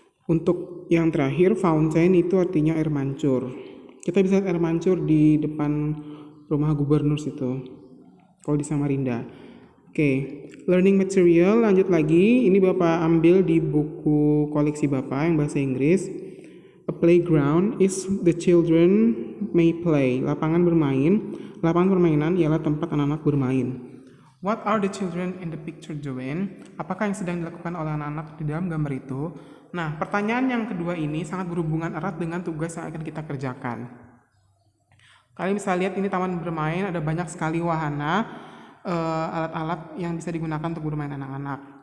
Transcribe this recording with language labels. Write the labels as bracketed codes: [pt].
[id] Untuk yang terakhir, fountain itu artinya air mancur. Kita bisa lihat air mancur di depan rumah gubernur situ, kalau di Samarinda. Oke, learning material, lanjut lagi. Ini Bapak ambil di buku koleksi Bapak yang bahasa Inggris. [en] A playground is the children may play. [id] Lapangan bermain. Lapangan permainan ialah tempat anak-anak bermain. [en] What are the children in the picture doing? [id] Apakah yang sedang dilakukan oleh anak-anak di dalam gambar itu? Nah, pertanyaan yang kedua ini sangat berhubungan erat dengan tugas yang akan kita kerjakan. Kalian bisa lihat ini taman bermain, ada banyak sekali wahana, alat-alat yang bisa digunakan untuk bermain anak-anak.